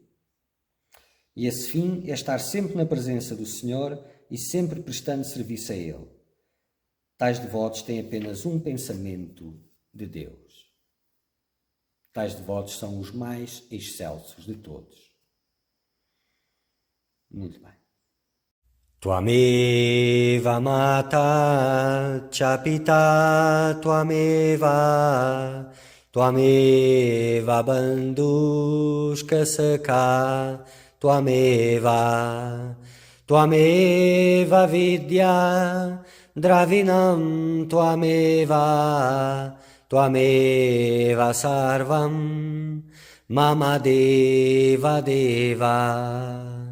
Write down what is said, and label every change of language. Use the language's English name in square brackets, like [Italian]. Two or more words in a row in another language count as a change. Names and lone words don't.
[Portuguese] E esse fim é estar sempre na presença do Senhor e sempre prestando serviço a Ele. Tais devotos têm apenas um pensamento de Deus. Tais devotos são os mais excelsos de todos. Muito bem. [Sanskrit] Tvameva mata cha pita tvameva bandhushka sakha tvameva vidya dravinam tvameva sarvam mama deva deva.